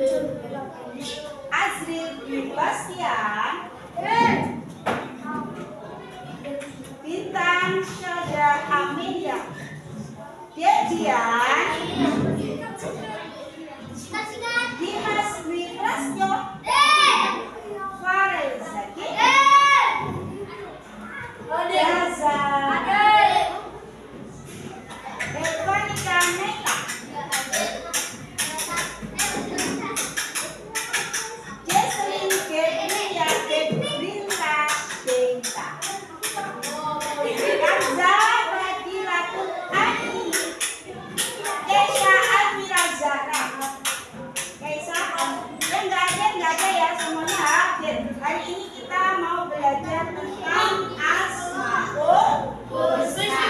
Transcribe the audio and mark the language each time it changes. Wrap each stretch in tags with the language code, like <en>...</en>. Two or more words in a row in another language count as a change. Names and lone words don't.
<id>Azril Bastian, Bintang Syada Amelia, Dedian, Dimas Wiprasjo, Farel Zaki, Gaza, Evanika Meta, Jesslyn Gedria Gedrinta Denta, Gaza Badilatul Ani, Kesha Almira Zara. Yang nggak ada ya, semuanya hadir. Hari ini kita mau belajar tentang Asmaul Husna.</id>